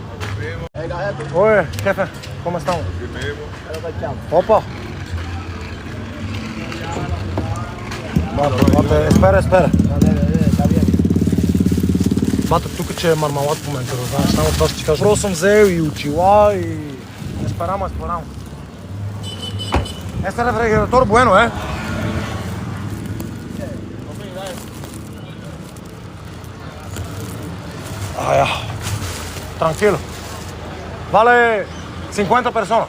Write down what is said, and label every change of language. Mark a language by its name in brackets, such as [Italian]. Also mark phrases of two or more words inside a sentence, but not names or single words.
[Spanish] Oye, jefe, ¿cómo estamos? Aquí mismo. Opa. Bate, espera. [Bulgarian] Bate, tu че мармалат в момента, да знаеш, само това ще ти кажа. Просто съм взел и очила и... [Spanish] Esperamos. Este refrigerador bueno, Ah, ya. Tranquilo. Vale 50 personas.